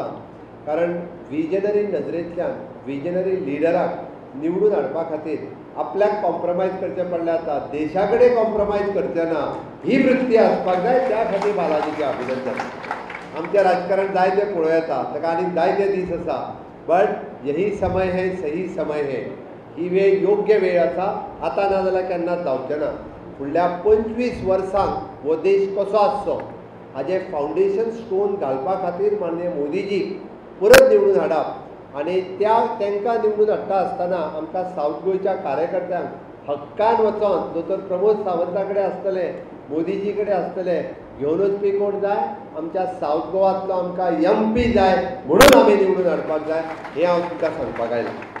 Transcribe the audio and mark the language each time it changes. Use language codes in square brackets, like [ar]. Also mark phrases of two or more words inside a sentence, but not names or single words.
[kok] कारण विजनरी नजरेंतल्यान विजनरी लिडराक निवडून हाडपा खातीर आपल्याक कॉम्प्रमायज करचें पडलें आतां, देशा कडेन कॉम्प्रमायज करचें ना ही वृत्ती आसपाक जाय. त्या खातीर बालाजीचें अभिनंदन. आमचें राजकारण जायते पळोव येता, ताका आनीक जायते दीस आसा, [hi] बट यही समय है, सही समय है. [kok] ही वेळ योग्य वेळ आसा. आतां ना जाल्यार केन्नाच जावचें ना. फुडल्या 25 वर्सांक हो देश कसो आसचो हाजें फावंडेशन स्टोन घालपा खातीर माननीय मोदीजीक परत निवडून हाडप आनी तांकां निवडून हाडटा आसतना आमकां सावथ गोंयच्या कार्यकर्त्यांक हक्कान वचोन दोतोर प्रमोद सावंता कडेन आसतले, मोदीजी कडेन आसतले, घेवन वचपी कोण जाय, आमच्या सावथ गोवांतलो आमकां MP जाय म्हणून आमी निवडून हाडपाक जाय हें हांव तुमकां सांगपाक आयलां.